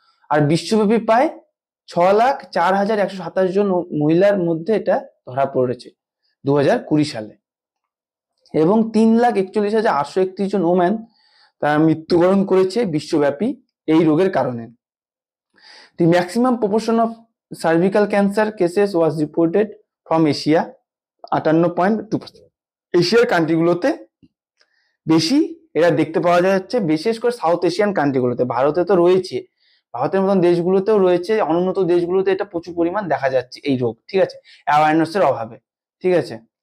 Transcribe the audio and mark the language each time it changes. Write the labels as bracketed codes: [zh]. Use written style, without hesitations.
[bn] আর বিশ্বব্যাপী প্রায় 6,04,127 জন মহিলার মধ্যে এটা ধরা পড়েছে 2020 সালে, এবং 3,41,831 জন ওম্যান তারা মৃত্যুবরণ করেছে বিশ্বব্যাপী এই রোগের কারণে। [en] The maximum proportion of cervical cancer cases was reported from Asia, 58.2%। [bn] এশিয়ার কান্ট্রিগুলোতে বেশি এরা দেখতে পাওয়া যাচ্ছে, বিশেষ করে সাউথ এশিয়ান কান্ট্রিগুলোতে। ভারতে তো রয়েছে, ভারতের মতন দেশগুলোতেও রয়েছে, অনুন্নত দেশগুলোতে এটা প্রচুর পরিমাণ দেখা যাচ্ছে এই রোগ, ঠিক আছে, অ্যাওয়ারনেসের অভাবে, ঠিক আছে।